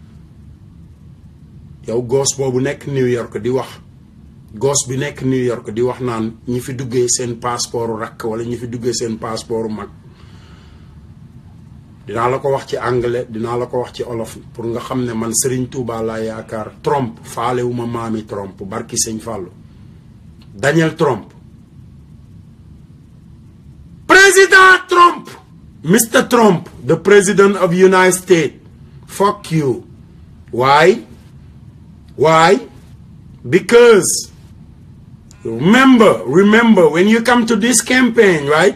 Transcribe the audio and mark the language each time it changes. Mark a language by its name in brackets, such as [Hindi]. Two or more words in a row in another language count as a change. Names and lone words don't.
[Wolof] yow goos boobu nekk New York di wax goos bi nekk New York di wax naan ñi fi duggee seen passeport rakk wala ñi fi duggee seen passeport mag dinaa la ko wax ci anglais dinaa la ko wax ci olof pour nga xam ne man Serigne Touba laa yaakaar Trump faalewuma maami Trump barki sëñ Fàllu Daniel Trump President Trump Mr. [English] Trump the President of United States fuck you why because remember when you come to this campaign, right?